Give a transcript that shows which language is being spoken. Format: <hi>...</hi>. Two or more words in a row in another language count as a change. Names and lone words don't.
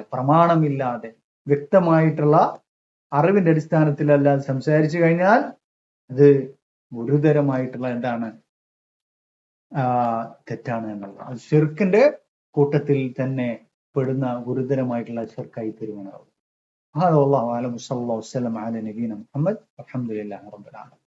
<ml>പ്രമാണമില്ലാതെ വ്യക്തമായിട്ടുള്ള അറിവിന്റെ അടിസ്ഥാനത്തിലല്ലാതെ സംസാരിച്ചു കഴിഞ്ഞാൽ അത് ഗുരുതരമായിട്ടുള്ള എന്താണ്, തെറ്റാണ് എന്നുള്ളത്. അത് ശിർക്കിന്റെ കൂട്ടത്തിൽ തന്നെ പെടുന്ന ഗുരുതരമായിട്ടുള്ള ശിർക്കായി തീരുമാനമാകും.</ml> <ar>هذا والله أعلم. صلى الله وسلم على نبينا محمد والحمد لله رب العالمين.</ar>